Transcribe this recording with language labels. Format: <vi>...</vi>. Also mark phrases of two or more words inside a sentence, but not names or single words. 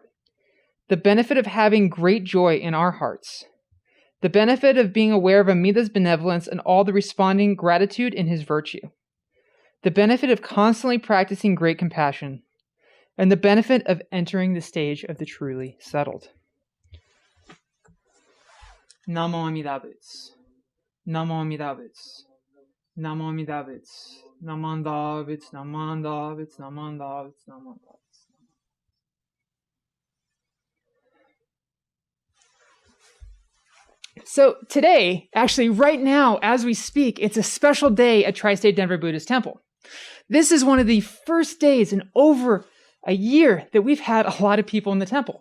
<en>The benefit of having great joy in our hearts. The benefit of being aware of Amida's benevolence and all the responding gratitude in his virtue. The benefit of constantly practicing great compassion. And the benefit of entering the stage of the truly settled.</en> <sa>Namo Amida Buddha. Namo Amida Buddha. Namo Amida Buddha. Namanda Buddha. Namanda Buddha. Namanda Buddha. Namanda Buddha.</sa> <en>So today, actually right now, as we speak, it's a special day at Tri-State Denver Buddhist Temple. This is one of the first days in over a year that we've had a lot of people in the temple.</en>